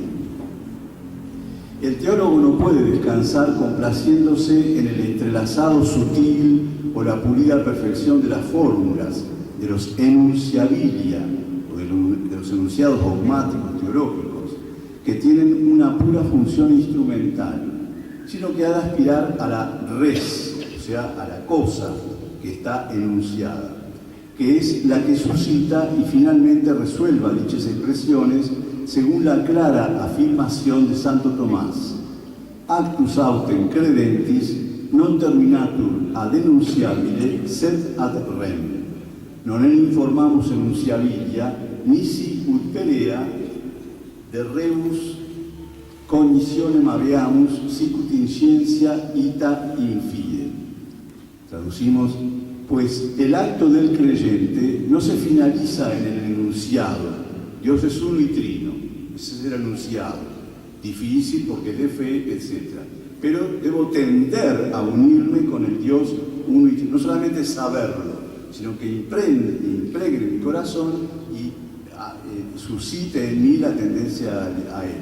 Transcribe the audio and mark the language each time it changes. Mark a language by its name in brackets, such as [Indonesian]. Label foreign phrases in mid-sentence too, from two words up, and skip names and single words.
[Spanish] El teólogo no puede descansar complaciéndose en el entrelazado sutil o la pulida perfección de las fórmulas, de los enunciabilia, o de los enunciados dogmáticos teológicos, que tienen una pura función instrumental, sino que ha de aspirar a la res, o sea, a la cosa que está enunciada, que que es la que suscita y finalmente resuelva dichas expresiones según la clara afirmación de Santo Tomás: [Latin] actus autem credentis non terminatur ad enunciabile sed ad rem. Non informamus enunciabilia nisi ut pelea de rebus cognitionem habeamus sicut in scientia ita infide. [Spanish] Traducimos: pues el acto del creyente no se finaliza en el enunciado. Dios es uno y trino, ese es el enunciado, difícil porque es de fe, etc. Pero debo tender a unirme con el Dios uno y trino, no solamente saberlo, sino que impregre mi corazón y suscite en mí la tendencia a Él.